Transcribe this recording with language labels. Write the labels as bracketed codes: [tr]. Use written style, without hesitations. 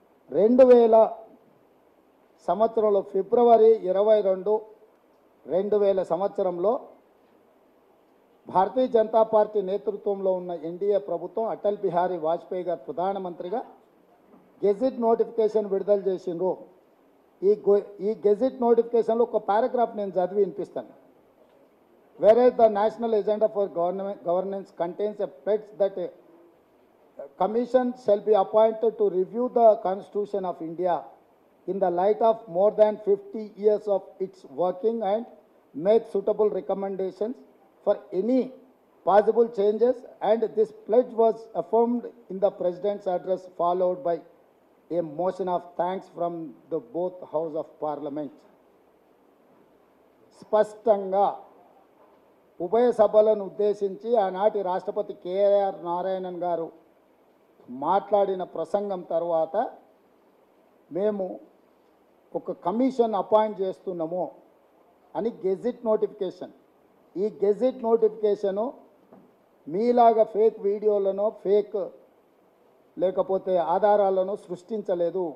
[te] 2000 సంవత్సరంలో ఫిబ్రవరి 22, 2000 సంవత్సరంలో భారతీయ జనతా పార్టీ నేతృత్వంలో ఉన్న ఎన్డీఏ ప్రభుత్వం అటల్ బిహారీ వాజ్పేయి గారు ప్రధానమంత్రిగా గెజిట్ నోటిఫికేషన్ విడుదల చేసిండ్రు. ఈ గెజిట్ నోటిఫికేషన్లో ఒక పారాగ్రాఫ్ నేను చదివి వినిపిస్తాను. [en] Whereas the national agenda for governance contains a pledge that a commission shall be appointed to review the Constitution of India in the light of more than 50 years of its working and make suitable recommendations for any possible changes, and this pledge was affirmed in the President's address followed by a motion of thanks from the both House of Parliament. [te] స్పష్టంగా ఉభయ సభలను ఉద్దేశించి ఆనాటి రాష్ట్రపతి KR Narayanan గారు మాట్లాడిన ప్రసంగం తర్వాత మేము ఒక కమిషన్ అపాయింట్ చేస్తున్నాము అని గెజిట్ నోటిఫికేషన్, ఈ గెజిట్ నోటిఫికేషను మీలాగా ఫేక్ వీడియోలను ఫేక్ లేకపోతే ఆధారాలను సృష్టించలేదు.